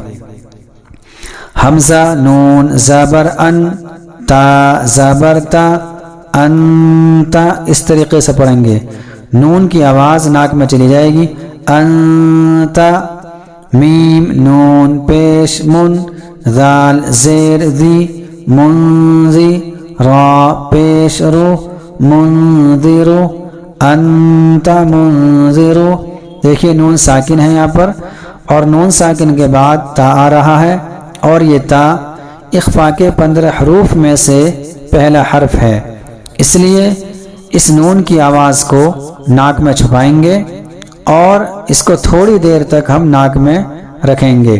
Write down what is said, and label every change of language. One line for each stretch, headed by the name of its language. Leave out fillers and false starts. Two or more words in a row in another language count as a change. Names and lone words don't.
Urdu: حمزہ، نون، زبر ان، تا، زبر تا، انتا، اس طریقے سے پڑھیں گے۔ نون کی آواز ناک میں چلی جائے گی۔ انتا، میم، نون پیش من، ذال زیر ذی، منذی، را پیش رو، منذرو،
Arabic: انتا منذرو۔
Urdu: دیکھیے نون ساکن ہے یہاں پر، اور نون ساکن کے بعد تا آ رہا ہے، اور یہ تا اخفاء کے 15 حروف میں سے پہلا حرف ہے، اس لیے اس نون کی آواز کو ناک میں چھپائیں گے اور اس کو تھوڑی دیر تک ہم ناک میں رکھیں گے۔